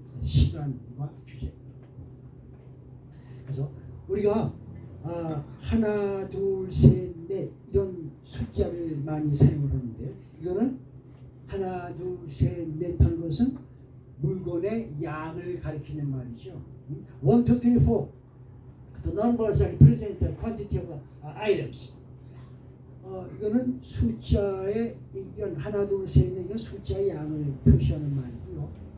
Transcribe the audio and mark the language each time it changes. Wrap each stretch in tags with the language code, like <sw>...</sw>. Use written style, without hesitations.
<ko>시간과 주제. 그래서 우리가 하나, 둘, 셋, 넷 이런 숫자를 많이 사용을 하는데 이거는 하나, 둘, 셋, 넷 하는 것은 물건의 양을 가리키는 말이죠. 1, 2, 3, 4.</ko> <en>The numbers represent the quantity of items.</en> <ko>이거는 숫자의 이건 하나, 둘, 셋, 넷 이건 숫자의 양을 표시하는 말이고요.</ko>